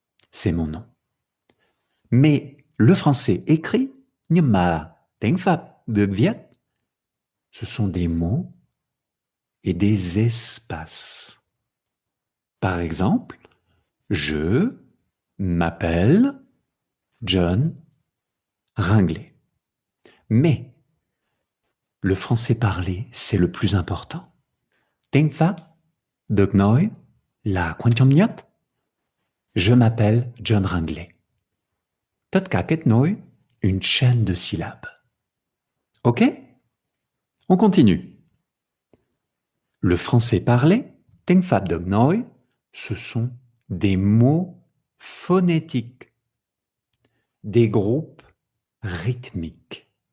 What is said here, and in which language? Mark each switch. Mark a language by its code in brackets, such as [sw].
[fr] C'est mon nom. Mais le français écrit, [vi] nhưng mà tiếng Pháp được viết, [fr] ce sont des mots et des espaces. Par exemple, je m'appelle John Ringley. Mais le français parlé, c'est le plus important. [vi] Tiếng Pháp được nói là quan trọng nhất. [fr] Je m'appelle John Ringley. [vi] Tất cả kết nối, [fr] une chaîne de syllabes. Ok? On continue. Le français parlé, [vi] tiếng Pháp được nói, [fr] ce sont des mots phonétiques, des groupes rythmiques.